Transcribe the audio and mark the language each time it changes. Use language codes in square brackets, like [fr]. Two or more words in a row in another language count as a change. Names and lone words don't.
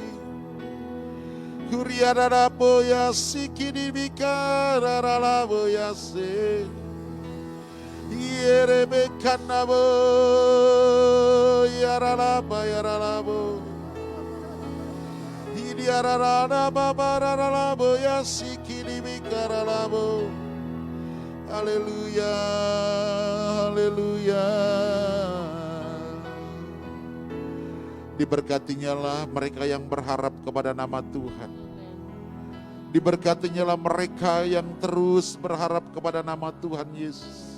[id] Kuria rarabo yasi kiribikarabu yasi. Yerebekanamu yaralaba yaralabo. Hidiaralaba baralabo yasi kiribikarabu. Haleluya, haleluya. Diberkatinya lah mereka yang berharap kepada nama Tuhan. Diberkatinya lah mereka yang terus berharap kepada nama Tuhan Yesus.